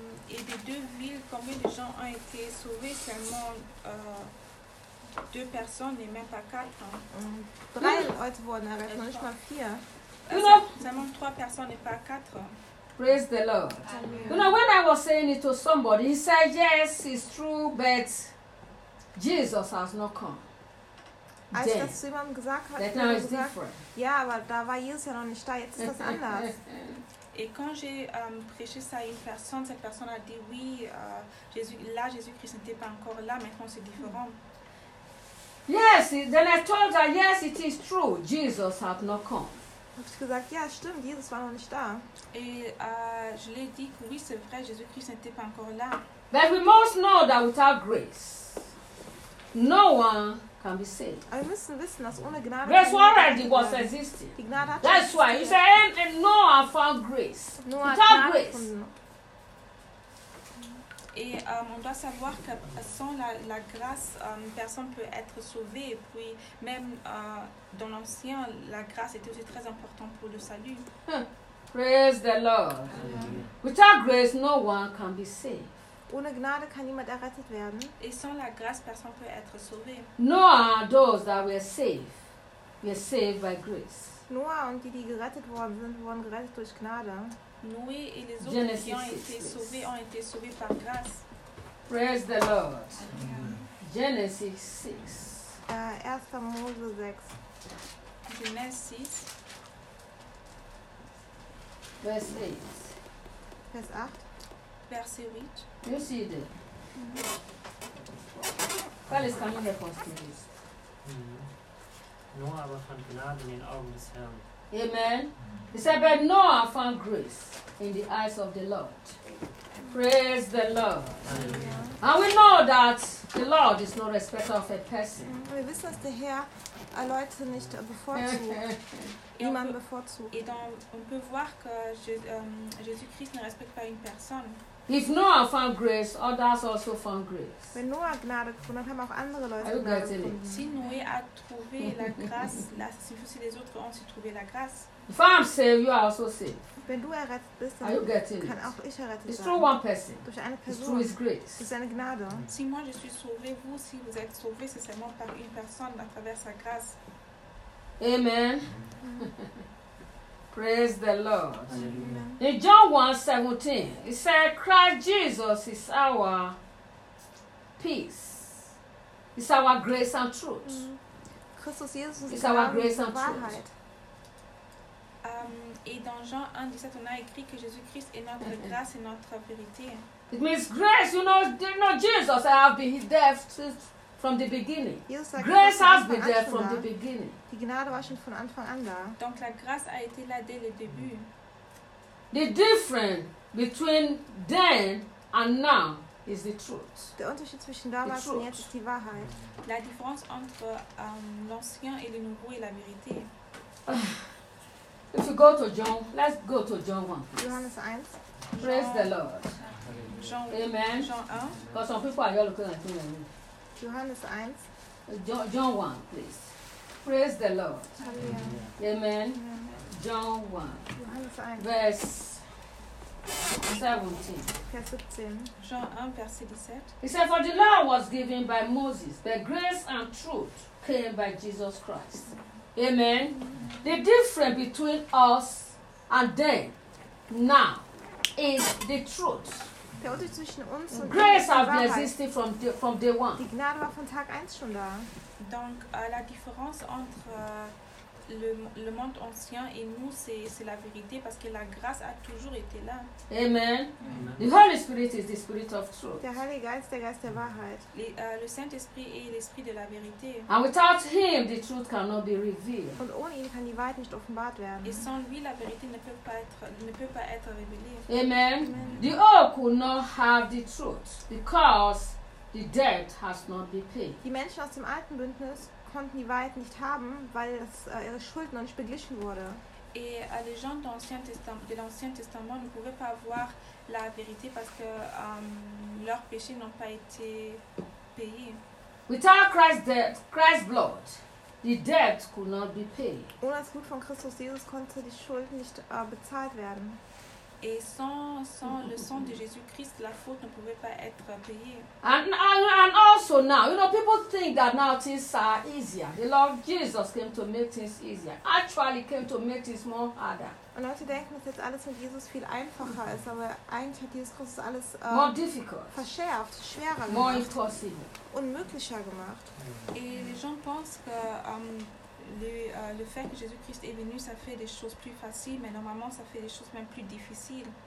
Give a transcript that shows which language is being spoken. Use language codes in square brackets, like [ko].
[fr] Et des 2 villes, combien de gens ont été sauvés, seulement 2 personnes et même pas 4. Hein. [de] 3 Leute wurden errettet, nicht mal 4. [fr] Seulement 3 personnes et pas 4. [en] Praise the Lord. Amen. You know, when I was saying it to somebody, he said, yes, it's true, but Jesus has not come. [de] Als ich das zu jemandem gesagt habe, [en] that now is different. [de] Ja, aber da war Jesus ja noch nicht da, jetzt ist das anders. [fr] Et quand j'ai prêché ça à une personne, cette personne a dit, oui, Jésus-Christ n'était pas encore là, maintenant c'est différent. [en] Yes, then I told her, yes, it is true, Jesus had not come. [de] Ich habe gesagt, ja, stimmt, Jesus war noch nicht da. [fr] Je l'ai dit que oui, c'est vrai, Jésus-Christ n'était pas encore là. [en] But we must know that without grace, no one can be saved. [de] Aber wir müssen wissen, dass ohne Gnade [en] grace already was existing. [de] Die Gnade hat [en] that's [de] existiert. [en] Why. You say, and Noah found grace. Noah without grace. [fr] On doit savoir que sans la grâce, personne ne peut être sauvé. Et puis, même dans l'ancien, la grâce était aussi très importante pour le salut. [en] Praise the Lord. Without grace, no one can be saved. [de] Ohne Gnade kann niemand errettet werden. [fr] Et sans la grâce, personne ne peut être sauvé. [en] Noah, those that were saved by grace. [de] Noah und die gerettet worden sind, wurden gerettet durch Gnade. [fr] Noé et les autres Genesis qui ont été sauvés ont été sauvés par grâce. [en] Praise the Lord. Genesis 6. [de] Erster Mose 6. [en] Genesis. [de] Vers 8. Vers 8. [fr] Verset [en] 8. You see that. [de] Weil es kann nicht kosten ist. Noah aber fand Gnade in den Augen des Herrn. Amen. [en] He said, but Noah found grace in the eyes of the Lord. Praise the Lord. Amen. And we know that the Lord is no respecter of a person. [de] Wir wissen, dass der Herr Leute nicht bevorzugt. Niemand bevorzugt. [fr] Et donc, on peut voir que Jésus-Christ ne respecte pas une personne. [en] If Noah found grace, others also found grace. [de] Wenn Noah Gnade gefunden hat, haben auch andere Leute Gnade gefunden. [fr] Si Noé a trouvé la grâce, là, si les autres ont aussi trouvé la grâce. [en] If I'm saved, you are also saved. [de] Wenn du errettet bist, dann kann auch ich errettet [en] it's [de] sein. [en] It's through one person. [de] Durch eine Person. [en] It's through his grace. [de] Durch seine Gnade. [fr] Si moi je suis sauvé, vous si vous êtes sauvé, c'est seulement par une personne à travers sa grâce. [en] Amen. Praise the Lord. Amen. In John 1:17, it said, Christ Jesus is our peace. It's our grace and truth. Christus Jesus is our grace and truth. [fr] Et dans Jean 1:17, on a écrit que Jésus-Christ est notre grâce et notre vérité. [en] It means grace, you know Jesus, I have been deaf since from the beginning. Grace has been there from the beginning. [de] Die Gnade war schon von Anfang an da. [fr] Donc la grâce a été là dès le début. [en] The difference between then and now is the truth. [de] Der Unterschied zwischen damals und jetzt ist die Wahrheit. [fr] La différence entre l'ancien et le nouveau est la vérité. [en] If you go to John, let's go to John 1. [de] Johannes 1. [en] Praise the Lord. [fr] Jean 1. Parce qu'on peut pas aller le cœur dans tout le monde. [de] Johannes 1. [en] John 1, please. Praise the Lord. Hallelujah. Amen. Amen. John 1. [de] Johannes 1. [en] Verse 17. [de] Vers 17. [fr] Jean 1, verset 17. [en] He said, for the law was given by Moses, but grace and truth came by Jesus Christ. Amen. Amen. The difference between us and them now is the truth. [de] Der Unterschied zwischen uns und [en] grace has been existing from day one. [de] Die Gnade war von Tag 1 schon da. [fr] Donc la différence entre le monde ancien et nous c'est la vérité parce que la grâce a toujours été là. [en] Amen. Amen. The Holy Spirit is the Spirit of truth. [de] Der Heilige Geist, der Geist der Wahrheit. [fr] Le Saint-Esprit est l'esprit de la vérité. [en] And without him the truth cannot be revealed. [de] Und ohne ihn kann die Wahrheit nicht offenbart werden. [fr] Et sans lui la vérité ne peut pas être révélée. [en] Amen. Amen. The oak could not have the truth because the debt has not been paid. [de] Die Menschen aus dem alten Bündnis konnten die Wahrheit nicht haben, weil es ihre Schuld noch nicht beglichen wurde. [fr] Et les gens de l'Ancien Testament ne pouvaient pas voir la vérité parce que leurs péchés n'ont pas été payés. [en] Without Christ's death, Christ's blood, the debt could not be paid. [de] Ohne das Blut von Christus Jesus konnte die Schuld nicht bezahlt werden. [fr] Et sans le sang de Jésus-Christ, la faute ne pouvait pas être payée. [en] And also now, you know, people think that now things are easier. The Lord Jesus came to make things easier. Actually, came to make things more harder. [de] Und Leute denken, dass jetzt alles mit Jesus viel einfacher ist, aber eigentlich hat Jesus Christus alles [en] more difficult, [de] verschärft, schwerer gemacht, [en] more impossible, [de] unmöglicher gemacht. [fr] Et les gens pensent que le fait que Jésus-Christ est venu, ça fait des choses plus faciles, mais normalement, ça fait des choses même plus difficiles.